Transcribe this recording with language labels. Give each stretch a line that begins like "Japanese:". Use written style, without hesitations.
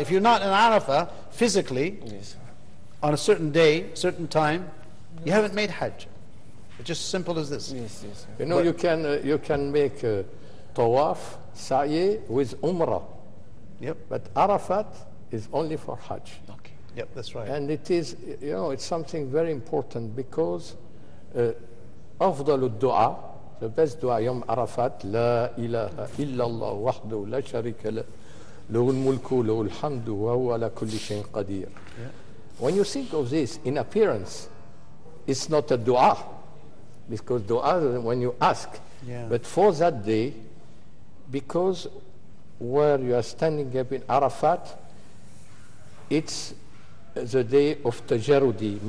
English: If you're not in Arafah physically, Yes. on a certain day, certain time, you haven't made Hajj. It's just simple as this. Yes, yes. You know, you can make tawaf, sa'i with umrah. Yep. But Arafat is only for Hajj. Okay. Yep, that's right. And it is, you know, it's something very important because
Arabic: أفضل الدعاء,
English: the best dua
Arabic: يوم عرفات لا إله إلا الله وحده لا شريك له له الملك له الحمد وهو على كل شيء قدير.
English: When you think of this in appearance, it's not a dua, because dua is when you ask. Yeah. But for that day, because where you are standing up in Arafat, it's the day of tajarudi.